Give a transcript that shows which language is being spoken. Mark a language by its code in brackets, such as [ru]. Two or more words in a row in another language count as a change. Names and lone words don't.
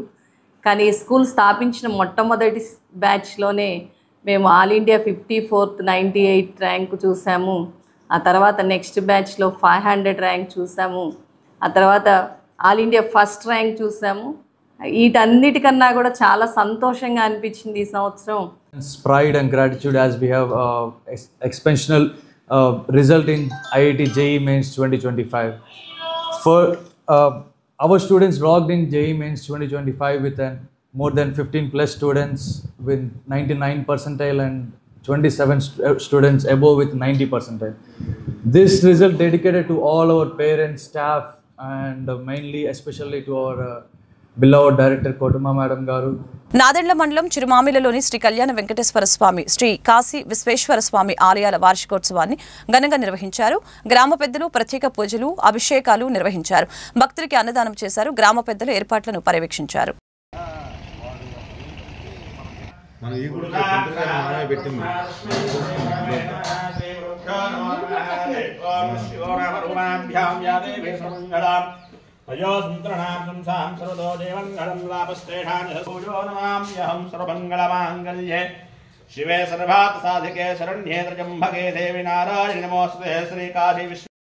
[te] కానీ స్కూల్ స్థాపించిన మొట్టమొదటి బ్యాచ్లోనే మేము [en] All India [te] 54th 98 ర్యాంకు చూసాము. ఆ తర్వాత నెక్స్ట్ బ్యాచ్లో 500 ర్యాంక్ చూసాము. ఆ తర్వాత [en] All India first rank [te] చూసాము. వీటన్నిటికన్నా కూడా చాలా సంతోషంగా అనిపించింది ఈ సంవత్సరం. [en] Pride and gratitude as we have exceptional result in IIT JEE Mains 2025. For our students logged in JEE Mains 2025 with more than 15 plus students with 99 percentile and 27 students above with 90 percentile. This result dedicated to all our parents, staff, and mainly especially to our beloved director Kotuma Madam Garu. [te] నాదెండ్ల మండలం చిరుమామిలలోని శ్రీ కళ్యాణ వెంకటేశ్వర స్వామి, శ్రీ కాశీ విశ్వేశ్వర స్వామి ఆలయాల వార్షికోత్సవాన్ని ఘనంగా నిర్వహించారు. గ్రామ పెద్దలు ప్రత్యేక పూజలు, అభిషేకాలు నిర్వహించారు. భక్తులకి అన్నదానం చేశారు. గ్రామ పెద్దలు ఏర్పాట్లను పర్యవేక్షించారు. [sa] अयोस्मृणां सर्वतो देवङ्गलं लाभस्तेषानिहसूयो नमाम्यहं सर्वमङ्गलमाङ्गल्ये शिवे सर्वार्थसाधिके शरण्ये त्र्यम्बके देवी नारायणि नमोऽस्तुते श्रीकाशी विश्व